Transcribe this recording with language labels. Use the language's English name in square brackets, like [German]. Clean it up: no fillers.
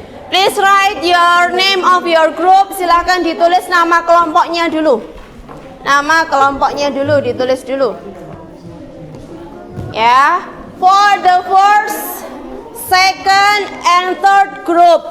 [English] Please write your name of your group. [Indonesian] Silahkan ditulis nama kelompoknya dulu. Nama kelompoknya dulu, ditulis dulu. [English] Ya, for the first, second, and third group.